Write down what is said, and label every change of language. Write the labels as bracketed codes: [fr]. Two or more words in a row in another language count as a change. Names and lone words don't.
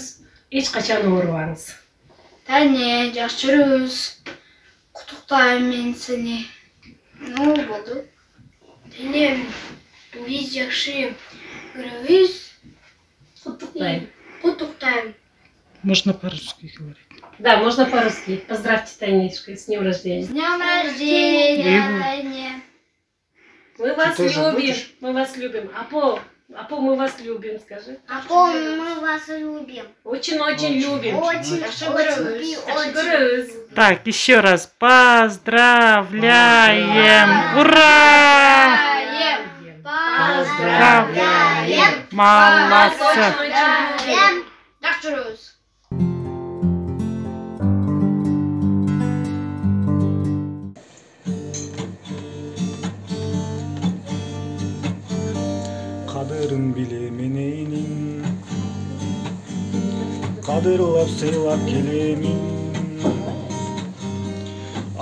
[ky] Эч качан оорубаңыз. Тане, жакшы көрөбүз. Куттуктайм мен сени. Болду? Тане, биз жакшы көрөбүз. Куттуктайм. [ru] Можно по-русски говорить. Да, можно по-русски. Поздравьте Танечку с днем рождения. С днем рождения, Таня. Мы вас любим. Мы вас любим. Апо, мы вас любим, скажи. Апо, мы вас любим. Очень-очень любим. Очень. Так, еще раз. Поздравляем. Ура! Поздравляем. Молодцы. Докторус. [ky] Кадырын биле менейнин, кадырлап сыйлап келемин.